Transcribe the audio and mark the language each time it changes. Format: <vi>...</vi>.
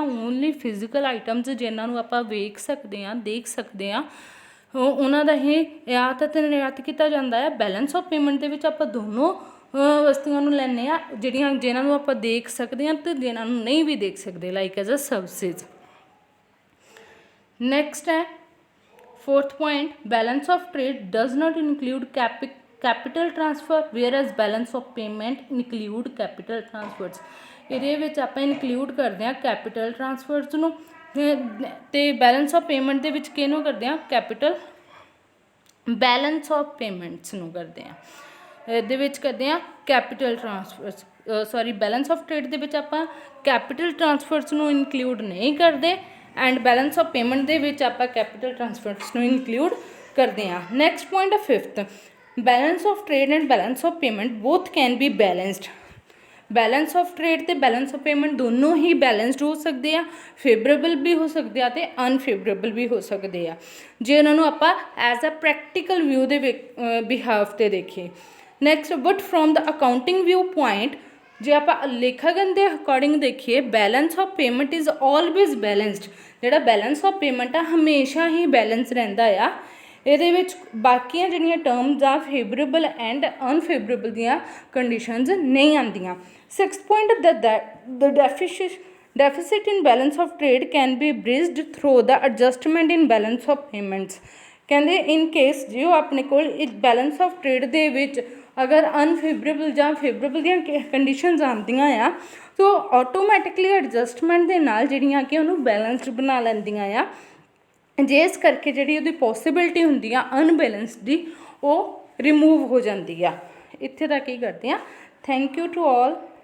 <en>only physical items</en> <pa>ਜਿਨ੍ਹਾਂ ਨੂੰ ਆਪਾਂ ਵੇਖ ਸਕਦੇ ਹਾਂ ਦੇਖ ਸਕਦੇ ਹਾਂ ਉਹਨਾਂ ਦਾ ਹੀ ਆਯਾਤ ਅਤੇ ਨਿਰਯਾਤ ਕੀਤਾ ਜਾਂਦਾ ਹੈ. ਬੈਲੈਂਸ ਆਫ ਪੇਮੈਂਟ ਦੇ ਵਿੱਚ ਆਪਾਂ ਦੋਨੋਂ ਵਸਤੂਆਂ ਨੂੰ ਲੈਂਦੇ ਹਾਂ ਜਿਨ੍ਹਾਂ ਨੂੰ ਆਪਾਂ ਦੇਖ ਸਕਦੇ ਹਾਂ ਅਤੇ ਜਿਨ੍ਹਾਂ ਨੂੰ ਨਹੀਂ ਵੀ ਦੇਖ ਸਕਦੇ</pa> <en>Like as a services. Next ਹੈ fourth point, balance of trade does not include capital transfer whereas balance of payment include capital transfers.</en> <pa>ਇਹਦੇ ਵਿੱਚ ਆਪਾਂ ਇਨਕਲੂਡ ਕਰਦੇ ਹਾਂ ਕੈਪੀਟਲ ਟਰਾਂਸਫਰਸ ਨੂੰ ਅਤੇ ਬੈਲੈਂਸ ਆਫ ਪੇਮੈਂਟ ਦੇ ਵਿੱਚ ਕਿਹਨੂੰ ਕਰਦੇ ਹਾਂ? ਕੈਪੀਟਲ ਬੈਲੈਂਸ ਆਫ ਪੇਮੈਂਟਸ ਨੂੰ ਕਰਦੇ ਹਾਂ. ਇਹਦੇ ਵਿੱਚ ਕਰਦੇ ਹਾਂ ਕੈਪੀਟਲ ਟਰਾਂਸਫਰਸ ਬੈਲੈਂਸ ਆਫ ਟਰੇਡ ਦੇ ਵਿੱਚ ਆਪਾਂ ਕੈਪੀਟਲ ਟਰਾਂਸਫਰਸ ਨੂੰ ਇਨਕਲੂਡ ਨਹੀਂ ਕਰਦੇ ਐਂਡ ਬੈਲੈਂਸ ਆਫ ਪੇਮੈਂਟ ਦੇ ਵਿੱਚ ਆਪਾਂ ਕੈਪੀਟਲ ਟਰਾਂਸਫਰਸ ਨੂੰ ਇਨਕਲੂਡ ਕਰਦੇ ਹਾਂ.</pa> <en>next point ਆ fifth, balance of trade and balance of payment both can be balanced</en> <pa>balance of trade ਤੇ ਬੈਲੈਂਸ ਆਫ ਪੇਮੈਂਟ ਦੋਨੋਂ ਹੀ ਬੈਲੈਂਸਡ ਹੋ ਸਕਦੇ ਆ, ਫੇਵਰੇਬਲ ਵੀ ਹੋ ਸਕਦੇ ਆ ਤੇ ਅਨਫੇਵਰੇਬਲ ਵੀ ਹੋ ਸਕਦੇ ਆ, ਜੇ ਉਹਨਾਂ ਨੂੰ ਆਪਾਂ</pa> <en>as a practical view</en> <pa>ਦੇ ਬਿਹਾਫ ਤੇ ਦੇਖੀਏ।</pa> <en>next, but from the accounting view point,</en> <pa>ਜੇ ਆਪਾਂ ਲੇਖਾਗਨ ਦੇ ਅਕੋਰਡਿੰਗ ਦੇਖੀਏ,</pa> <en>Balance of payment is always balanced.</en> <pa>ਜਿਹੜਾ ਬੈਲੈਂਸ ਆਫ ਪੇਮੈਂਟ ਆ ਹਮੇਸ਼ਾ ਹੀ ਬੈਲੈਂਸ ਰਹਿੰਦਾ ਆ। ਇਹਦੇ ਵਿੱਚ ਬਾਕੀਆਂ ਜਿਹੜੀਆਂ ਟਰਮਸ ਆ ਫੇਵਰੇਬਲ ਐਂਡ ਅਨਫੇਵਰੇਬਲ ਦੀਆਂ ਕੰਡੀਸ਼ਨਸ ਨਹੀਂ ਆਉਂਦੀਆਂ।</pa> <en>6th point, the deficit in balance of trade can be bridged through the adjustment in balance of payments।</en> <pa>ਕਹਿੰਦੇ ਇਨ ਕੇਸ ਜੇ ਉਹ ਆਪਣੇ ਕੋਲ ਬੈਲੈਂਸ ਆਫ ਟ੍ਰੇਡ ਦੇ ਵਿੱਚ ਅਗਰ ਅਨਫੇਵਰੇਬਲ ਜਾਂ ਫੇਵਰੇਬਲ ਦੀਆਂ ਕੰਡੀਸ਼ਨਸ ਆਉਂਦੀਆਂ ਆ ਤਾਂ ਆਟੋਮੈਟਿਕਲੀ ਐਡਜਸਟਮੈਂਟ ਦੇ ਨਾਲ ਜਿਹੜੀਆਂ ਕਿ ਉਹਨੂੰ ਬੈਲੈਂਸਡ ਬਣਾ ਲੈਂਦੀਆਂ ਆ, ਜਿਸ ਕਰਕੇ ਜਿਹੜੀ ਉਹਦੀ ਪੋਸੀਬਿਲਿਟੀ ਹੁੰਦੀ ਆ ਅਨਬੈਲੈਂਸ ਦੀ ਉਹ ਰਿਮੂਵ ਹੋ ਜਾਂਦੀ ਆ। ਇੱਥੇ ਤੱਕ ਹੀ ਕਰਦੇ ਹਾਂ।</pa> <en>Thank you to all.</en>